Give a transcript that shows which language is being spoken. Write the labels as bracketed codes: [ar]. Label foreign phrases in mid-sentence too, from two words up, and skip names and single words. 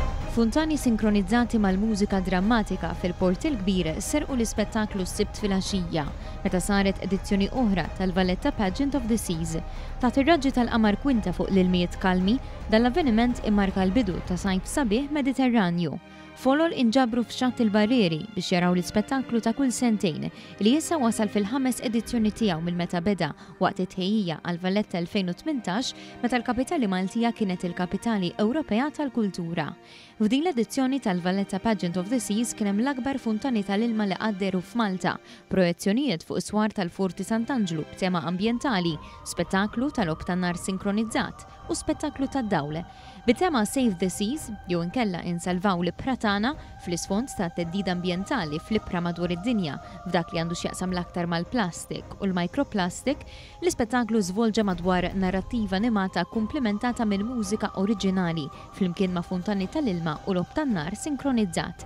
[mt] Funtani sinkronizzati mal-mużika drammatika fil-Port il-Kbir serqu l-ispettaklu s-sibt fil-għaxija, meta saret edizzjoni oħra tal-Valletta Pageant of the Seas. Taħt ir-raġġi tal-qamar kwinta fuq l-ilmijiet kalmi, dal-avveniment immarka l-bidu ta' sajf sabiħ Mediterranju. Folol inġabru f'xatt il-barrieri biex jaraw l-ispettaklu ta' kull sentejn li issa wasal fil-5 edizzjoni tiegħu mill-meta beda waqt it-tħejjija għal Valletta 2018 meta l-kapitali Maltija kienet il-kapitali Ewropea tal-Kultura. F'din l-edizzjoni tal-Valletta Pageant of the Seas kien hemm l-akbar funtani tal-ilma li qadderu f'Malta, projezzjonijiet fuq iswar tal-Forti Sant'Angelo b'tema ambjentali, spettaklu tal-ob tan-nar sinkronizzat u spettaklu tad-dawl. Bit-tema Save the Seas, jew inkella insalvaw l-pratana fl-isfond ta' teddida ambjentali fl-ibra madwar id-dinja f'dak li għandu x'jaqsam l-aktar mal-plastik u l-microplastic, l-ispettaklu żvolġa madwar narrattiva animata komplementata minn mużika oriġinali flimkien ma' funtani tal-ilma u l-ob tan-nar sinkronizzat.